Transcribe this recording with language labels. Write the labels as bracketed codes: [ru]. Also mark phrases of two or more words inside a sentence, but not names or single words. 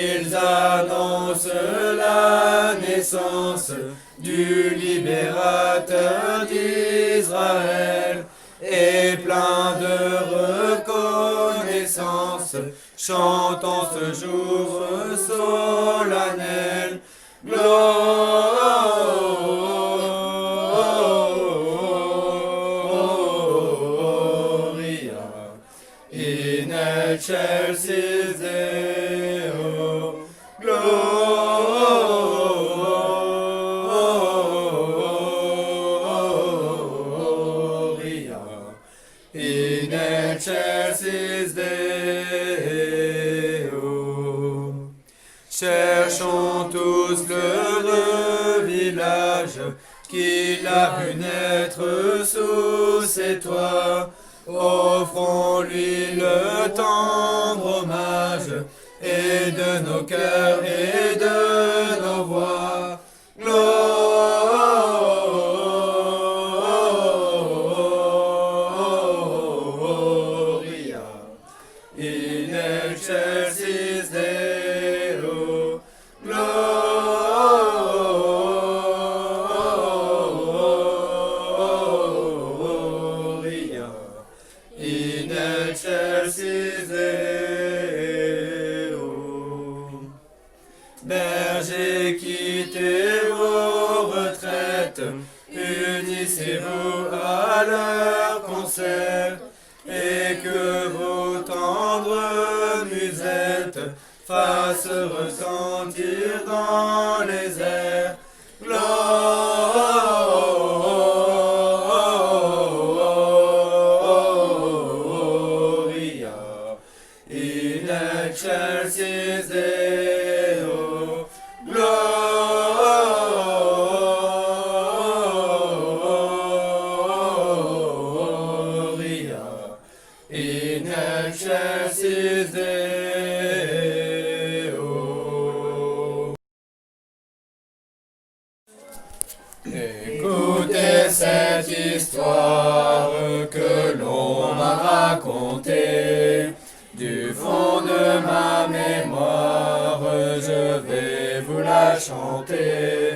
[fr] ils annoncent la naissance du libérateur d'Israël. Et plein de reconnaissance, chantons ce jour solennel. [la] Gloria in excelsis Deo. Gloria in excelsis Deo. [fr] Cherchons tous l'heureux village qu'il a vu naître sous ses toits. Offrons-lui le tendre hommage, et de nos cœurs et de nos voix. [la] Gloria in excelsis Deo. Gloria in excelsis Deo. [fr] Bergers, quittez vos retraites, unissez-vous à leur concert, et que vos tendres musettes fassent ressentir dans les airs. [la] Gloria in excelsis Deo. Gloria in excelsis Deo. [fr] Écoutez cette histoire que l'on m'a racontée. Du fond de ma mémoire, je vais vous la chanter.